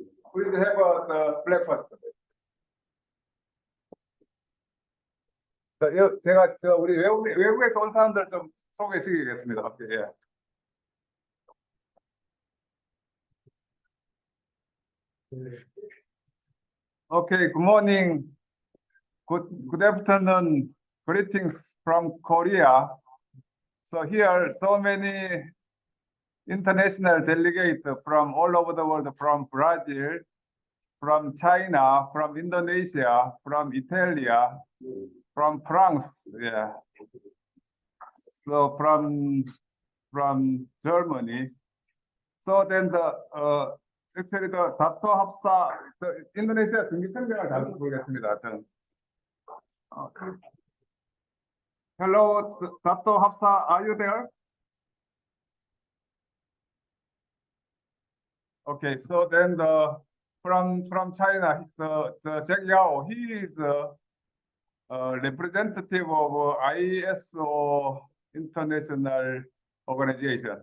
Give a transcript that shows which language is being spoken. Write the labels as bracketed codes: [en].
[en] Please have the breakfast. [ko] 제가 우리 외국에서 온 사람들 좀 소개시키겠습니다. 예. [en] Okay, good morning. Good afternoon. Greetings from Korea. So here, so many international delegates from all over the world, from Brazil, from China, from Indonesia, from Italy, from France, yeah. So from Germany. So then actually [ko] the 다토 합사, 인도네시아 등기청장을 다시 보겠습니다. [en] Hello, Dato Hafsa, are you there? Okay, so then from China, the Jack Yao, he is a representative of ISO International Organization.